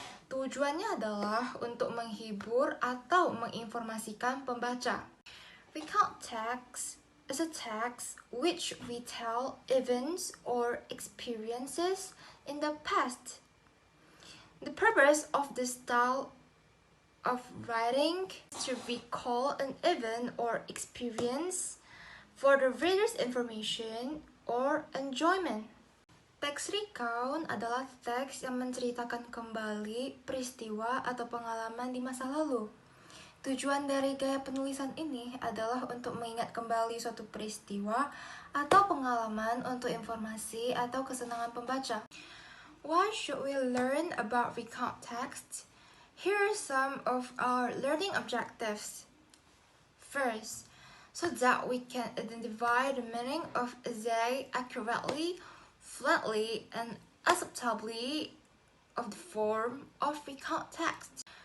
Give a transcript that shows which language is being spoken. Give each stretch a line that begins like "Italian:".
Indonesian: Tujuannya adalah untuk menghibur atau menginformasikan pembaca.
English: Recount text is a text which retell events or experiences in the past. The purpose of this style of writing is to recall an event or experience for the reader's information or enjoyment.
Indonesian: Teks recount adalah teks yang menceritakan kembali peristiwa atau pengalaman di masa lalu. Tujuan dari gaya penulisan ini adalah untuk mengingat kembali suatu peristiwa atau pengalaman untuk informasi atau kesenangan pembaca.
English: Why should we learn about recount text? Here are some of our learning objectives. First, so that we can identify the meaning of essay accurately, flatly, and acceptably of the form of recount text.